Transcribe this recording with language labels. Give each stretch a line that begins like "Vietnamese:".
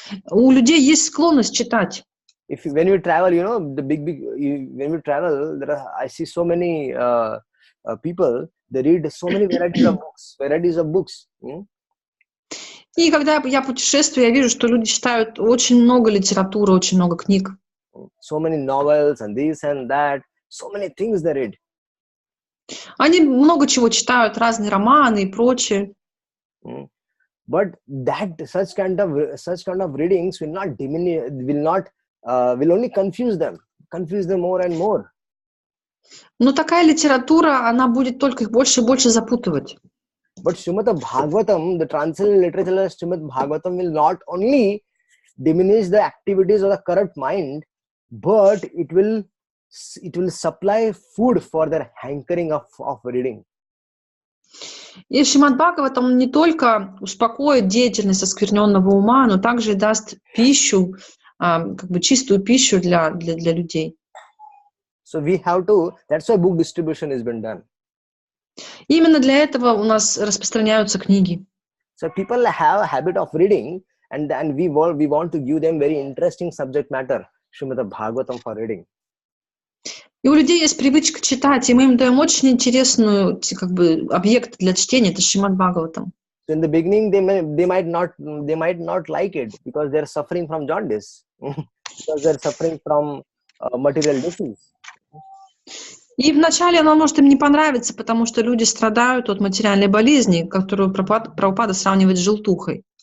Russian: У людей есть склонность читать.
English: When we travel, when we travel, I see so many people. They read so many varieties of books.
Russian: И когда я путешествую, я вижу, что люди читают очень много литературы, очень много книг.
English: So many novels and this and that, so many things they read.
Russian: Они много чего читают, разные романы и прочее.
English: But such kind of readings will not diminish, will only confuse them more and more.
Russian: Но такая литература, она будет только их больше и больше запутывать.
English: But Srimad Bhagavatam, the transcendental literature of Srimad Bhagavatam will not only diminish the activities of the corrupt mind, but it will supply food for their hankering of reading.
Russian: И Шримад Бхагаватам не только успокоит деятельность оскверненного ума, но также и даст пищу, чистую пищу для людей.
English: So we have to. That's why book distribution has been done.
Russian: Именно для этого у нас распространяются книги.
English: So people have a habit of reading, and we want to give them very interesting subject matter, Srimad Bhagavatam, for reading.
Russian: И у людей есть привычка читать, и мы им даем очень интересную объект для чтения, это Шримад Бхагаватам.
English: So in the beginning, they might not like it because they're suffering from jaundice, because they're suffering from material disease.
Russian: И вначале оно может им не понравиться, потому что люди страдают от материальной болезни, которую Прабхупада сравнивает с желтухой.